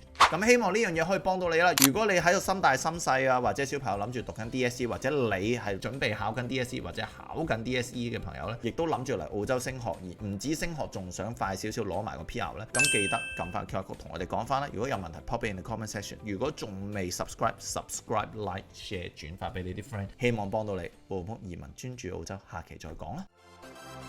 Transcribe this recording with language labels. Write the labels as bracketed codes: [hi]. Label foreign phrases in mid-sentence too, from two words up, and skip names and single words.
[yue] 咁希望呢樣嘢可以幫到你啦。如果你喺度心大心細啊，或者小朋友諗住讀緊 DSE， 或者你係準備考緊 DSE 或者考緊 DSE 嘅朋友呢，亦都諗住嚟澳洲升學，而唔止升學仲想快少少攞埋個 PR 呢，咁記得撳翻 QR code 同我哋講翻啦。如果有問題 [en] pop in the comment section， [yue] 如果仲未 [en] subscribe like share [yue] 轉發俾你啲 friend， 希望幫到你。澳門移民專注澳洲，下期再講啦。